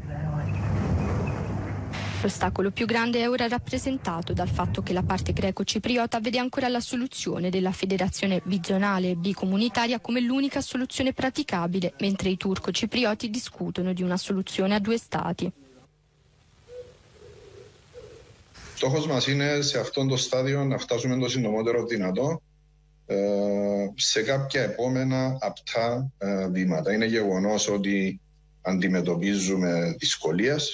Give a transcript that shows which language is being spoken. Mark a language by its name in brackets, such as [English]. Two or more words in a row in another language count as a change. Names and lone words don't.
[Italian] L'ostacolo più grande è ora rappresentato dal fatto che la parte greco-cipriota vede ancora la soluzione della federazione bizonale e bicomunitaria come l'unica soluzione praticabile, mentre i turco-ciprioti discutono di una soluzione a due stati. [Greek] Στόχος μας είναι σε αυτό το στάδιο να φτάσουμε το συντομότερο δυνατό σε κάποια επόμενα απτά βήματα. Είναι γεγονός ότι αντιμετωπίζουμε δυσκολίες.